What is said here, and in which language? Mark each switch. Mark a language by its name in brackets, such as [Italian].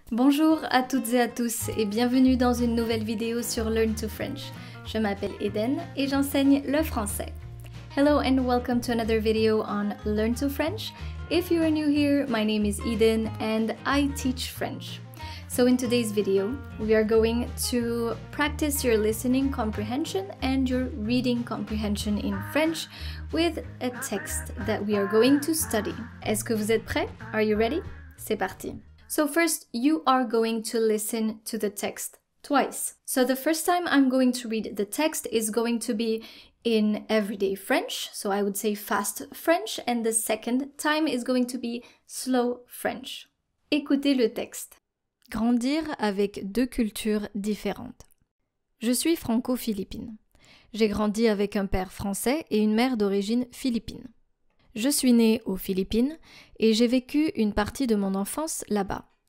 [French] Bonjour à toutes et à tous et bienvenue dans une nouvelle vidéo sur Learn to French. Je m'appelle Eden et j'enseigne le français. [English] Hello and welcome to another video on Learn to French. If you are new here, my name is Eden and I teach French. So in today's video, we are going to practice your listening comprehension and your reading comprehension in French with a text that we are going to study. [French] Est-ce que vous êtes prêts? [English] Are you ready? [French] C'est parti. [English] So first, you are going to listen to the text twice. So the first time I'm going to read the text is going to be in everyday French, so I would say fast French, and the second time is going to be slow French. [French] Écoutez le texte. Grandir avec deux cultures différentes. Je suis franco-philippine. J'ai grandi avec un père français et une mère d'origine philippine. Je suis née aux Philippines et j'ai vécu une partie de mon enfance là-bas.